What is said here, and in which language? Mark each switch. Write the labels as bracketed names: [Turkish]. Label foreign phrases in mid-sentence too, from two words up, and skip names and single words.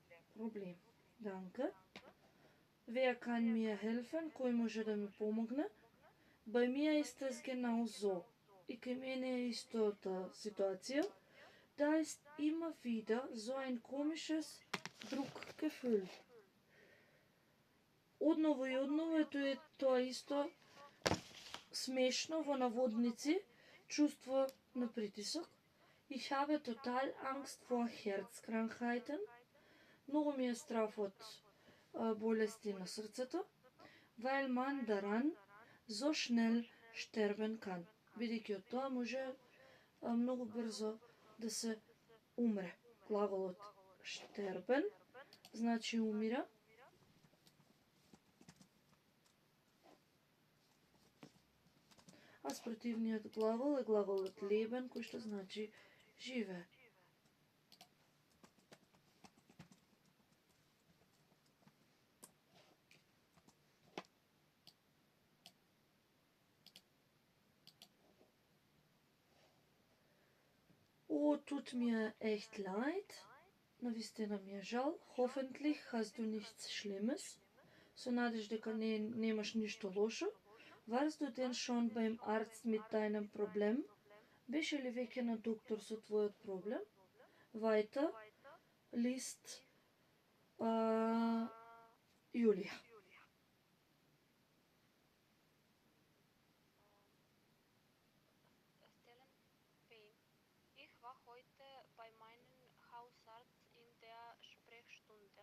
[German] Problem. Danke. Wer kann mir helfen? [Macedonian] Кој може да ми помогне? [German] Bei mir ist es genau so. [Macedonian] И кај мене е истата ситуација. [German] Da ist immer wieder so ein komisches Druckgefühl. [Macedonian] Одново и одново е тоа исто смешно во наводници чувство на притисок. [German] Ich habe total Angst vor Herzkrankheiten. [Macedonian] Многу ми е страф од болести на срцето, [German] weil man daran so schnell sterben kann. [Macedonian] Бидејќи од тоа може многу брзо да се умре. Глаголот sterben значи умира. А спротивниот глагол е глаголот leben, кој што значи живе. [German] Oh, tut mir echt leid. [Macedonian] Навистина ми е жал. [German] Hoffentlich hast du nichts Schlimmes. [Macedonian] Со надеж дека немаш ништо лошо. [German] Warst du denn schon beim Arzt mit deinem Problem? [Macedonian] Беше ли веќе на доктор со твојот проблем? [German] Weiter liest Julia. Stellen P. Ich war heute bei meinem Hausarzt in der Sprechstunde.